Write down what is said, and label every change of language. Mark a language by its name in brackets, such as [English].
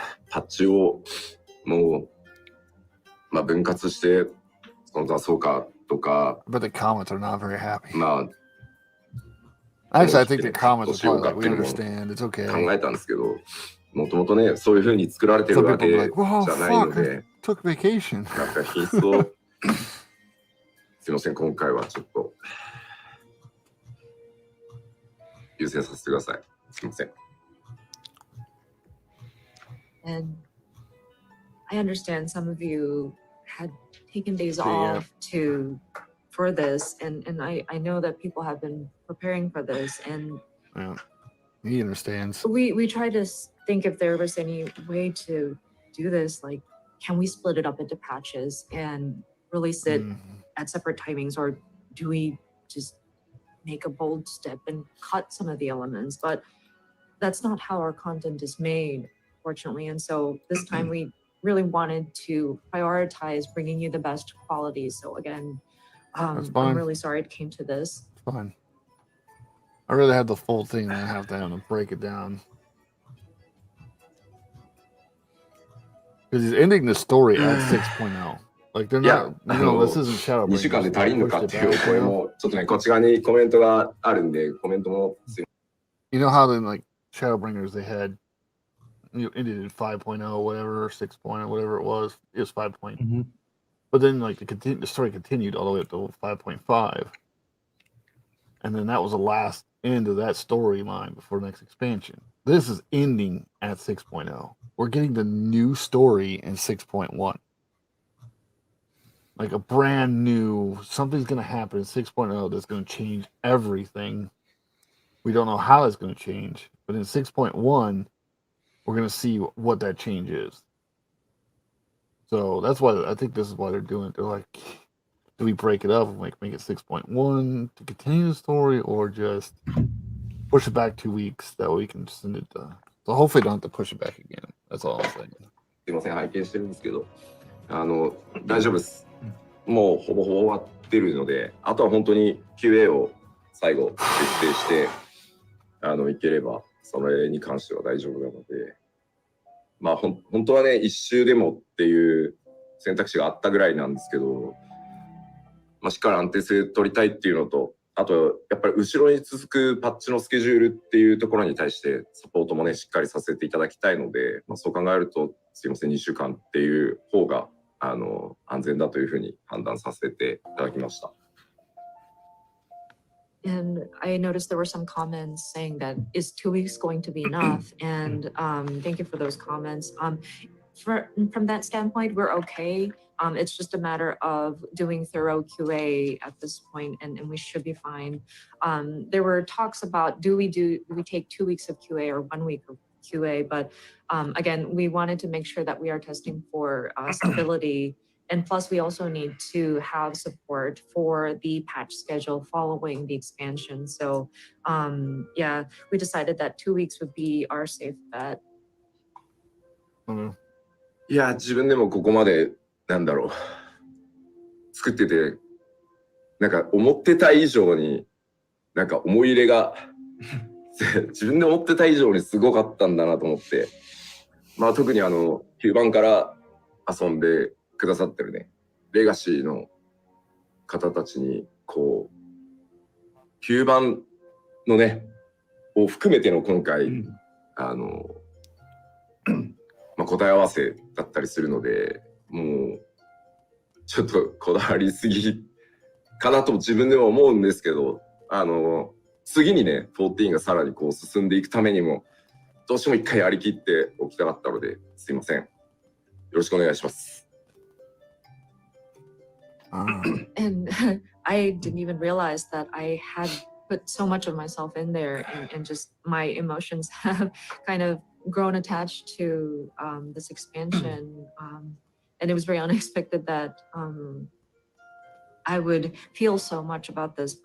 [Japanese] パッチをもう、分割して出そうかとか。 [English] But the comments are not very happy. Actually, I think the comments are probably like, we understand. It's okay. [Japanese] 考えたんですけど、もともとね、そういう風に作られてるわけじゃないので。 [English] Took vacation. [Japanese] なんか品質をすいません、今回はちょっと優先させてください。すいません。 [English] And I understand some of you had taken days off for this, and I know that people have been preparing for this, and he understands. We try to think if there was any way to do this, like, can we split it up into patches and release it at separate timings, or do we just make a bold step and cut some of the elements? But that's not how our content is made, fortunately. And so this time we really wanted to prioritize bringing you the best quality. So again, I'm really sorry it came to this. It's fine. I rather have the full thing than have to break it down. Because he's ending the story at 6.0. Like they're not, this isn't Shadowbringers. [Japanese] 2週間で足りんのかっていうお声も、ちょっとね、こっち側にコメントがあるんで、コメントも。 [English] You know how in like Shadowbringers they had, ended in 5.0, whatever, 6.0, whatever it was 5. But then like the story continued all the way up to 5.5. And then that was the last end of that storyline before the next expansion. This is ending at 6.0. We're getting the new story in 6.1. Like a brand new, something's going to happen in 6.0 that's going to change everything. We don't know how it's going to change. But in 6.1, we're going to see what that change is. So that's why I think this is why they're doing it. They're like, do we break it up and make it 6.1 to continue the story, or just push it back 2 weeks? That way we can send it to. So hopefully don't have to push it back again. That's all I'm saying. [Japanese] すいません、拝見してるんですけど、大丈夫です。もうほぼほぼ終わってるので、あとは本当に QA を最後徹底していければ、それに関しては大丈夫なので、まあ本当はね、一周でもっていう選択肢があったぐらいなんですけど、まあ、しっかり安定性取りたいっていうのと、あとやっぱり後ろに続くパッチのスケジュールっていうところに対してサポートもねしっかりさせていただきたいので、まあ、そう考えるとすいません2週間っていう方が安全だというふうに判断させていただきました。 [English] And I noticed there were some comments saying that is 2 weeks going to be enough? And thank you for those comments. From that standpoint, we're okay. It's just a matter of doing thorough QA at this point, and we should be fine. There were talks about do we take 2 weeks of QA or 1 week of QA, but again, we wanted to make sure that we are testing for stability. And plus, we also need to have support for the patch schedule following the expansion. So yeah, we decided that 2 weeks would be our safe bet. [Japanese] いや、自分でもここまでなんだろう作っててなんか思ってた以上になんか思い入れが自分で思ってた以上にすごかったんだなと思って、まあ特に9番から遊んでくださってるねレガシーの方たちにこう9番のねを含めての今回、まあ、答え合わせだったりするので、もうちょっとこだわりすぎかなと自分でも思うんですけど、次にね14がさらにこう進んでいくためにもどうしても一回やりきっておきたかったので、すいません、よろしくお願いします。 [English] And I didn't even realize that I had put so much of myself in there, and just my emotions have kind of grown attached to this expansion, and it was very unexpected that I would feel so much about this.